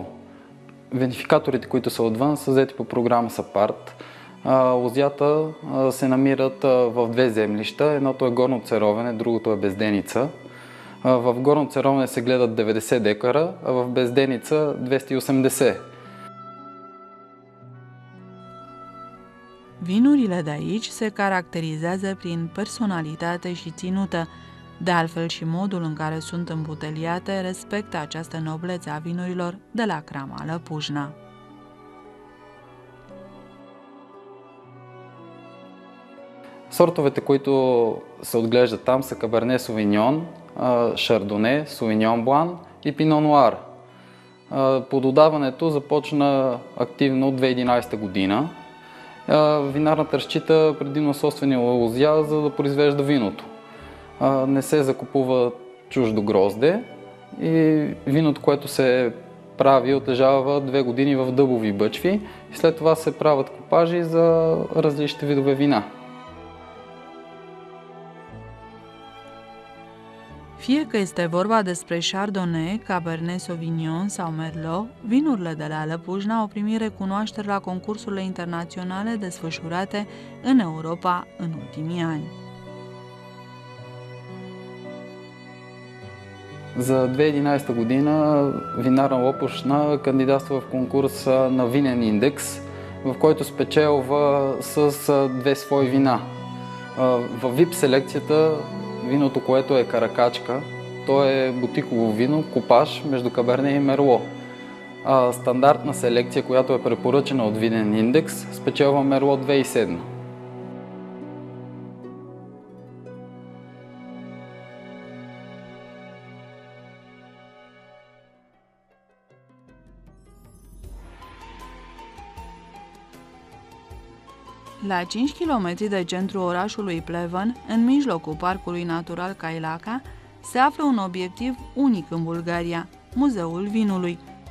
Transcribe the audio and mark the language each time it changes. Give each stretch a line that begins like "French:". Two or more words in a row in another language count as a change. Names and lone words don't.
Bulgarian: Винификаторите, които са отвън, са взети по програма САПАРТ. Лозята се намират в две землища. Едното е Горно Церовене, другото е Безденица. В Горно Церовене се гледат 90 декара, а в Безденица 280.
Romanian: Vinurile de aici se caracterizează prin personalitate și ținută. De altfel și modul în care sunt îmbuteliate respectă această noblețe a vinurilor de la Crama Lăpușna.
Bulgarian: Сортовете, които се отглеждат там, са Каберне Совиньон, Шардоне, Совиньон Блан и Пино Нуар. Плододаването започна активно от 2011 година. Винарната разчита предимно собствени лозя, за да произвежда виното. Не се закупува чуждо грозде и виното, което се прави, отлежава 2 години в дъбови бъчви и след това се правят купажи за различни видове вина.
Romanian: Fie că este vorba despre Chardonnay, Cabernet Sauvignon sau Merlot, vinurile de la Lăpușna au primit recunoașteri la concursurile internaționale desfășurate în Europa în ultimii ani.
Bulgarian: За 2011 година Винарна Лопушна кандидатства в конкурс на винен индекс, в който спечелва с 2 свои вина. В VIP селекцията виното, което е каракачка, то е бутиково вино, купаж между Каберне и Мерло. Стандартна селекция, която е препоръчена от винен индекс, спечелва Мерло 2007.
Romanian: La 5 km de centrul orașului Pleven, în mijlocul parcului natural Cailaca, se află un obiectiv unic în Bulgaria, Muzeul Vinului.